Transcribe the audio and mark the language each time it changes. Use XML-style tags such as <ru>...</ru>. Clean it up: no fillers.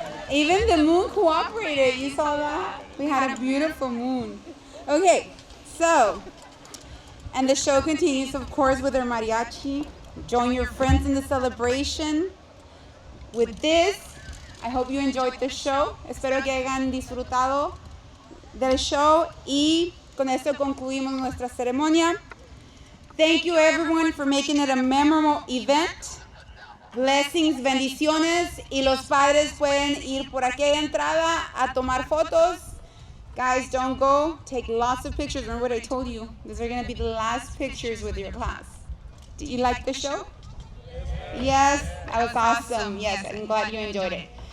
<en>Even the moon cooperated. You saw that? We had a beautiful moon. Okay, so, and the show continues, of course, with our mariachi. Join your friends in the celebration. With this, I hope you enjoyed the show.</en> <es>Espero que hayan disfrutado del show. Y con esto concluimos nuestra ceremonia.</es> <en>Thank you, everyone, for making it a memorable event.</en> <es>Blessings, bendiciones, y los padres pueden ir por aquella entrada a tomar fotos.</es> <en>Guys, don't go. Take lots of pictures. Remember what I told you. These are going to be the last pictures with your class. Did you like the show? Yes, that was awesome. Yes, I'm glad you enjoyed it.</en>